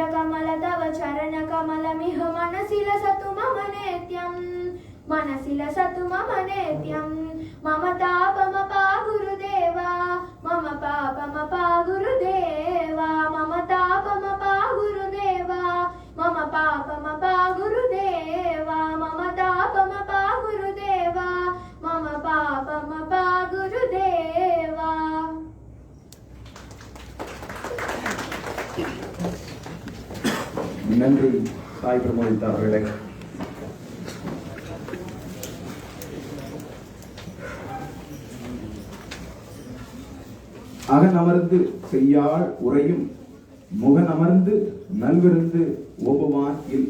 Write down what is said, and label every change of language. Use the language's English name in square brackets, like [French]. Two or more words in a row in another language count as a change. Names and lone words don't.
[Sanskrit] कमल तव चरण कमलमिह मनसि लसतु मम नित्यं मनसि लसतु मम नित्यं मम तापमपा गुरुदेवा मम पापमपा गुरुदेवा मम तापमपा गुरुदेवा मम पापमपा गुरुदेवा मम तापमपा गुरुदेवा मम पापमपा गुरुदेवा. [Tamil] நன்றி சாய் பிரமோதிதா அவர்களே. அகனமர்ந்து செய்யாள் உரையும் முகனமர்ந்து நல்விருந்து ஓம்புவான் இல்.